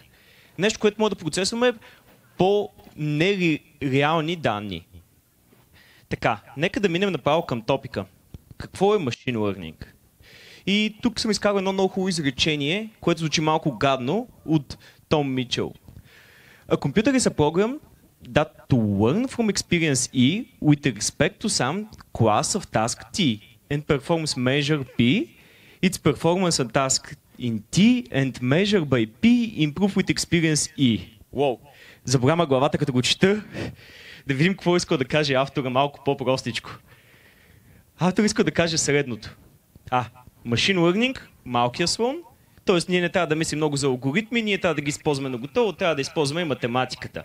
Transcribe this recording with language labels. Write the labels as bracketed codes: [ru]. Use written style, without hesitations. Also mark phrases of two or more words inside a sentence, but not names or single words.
[bg] Нещо, което може да процесваме по нереални данни. Така, нека да минем направо към топика. Какво е [en] Machine Learning? [bg] И тук съм изкарал едно много хубаво изречение, което звучи малко гадно, от Том Мичел. [en] A computer is a program that to learn from experience E with respect to some class of task T and performs measure P, its performance on task in T and measure by P improve with experience E. Wow. [bg] Заболяма главата като го чета, да видим какво иска да каже автора малко по-простичко. Автор иска да каже следното. [en] Machine Learning, [bg] малкия слон, т.е. ние не трябва да мислим много за алгоритми, ние трябва да ги използваме на готово, трябва да използваме и математиката.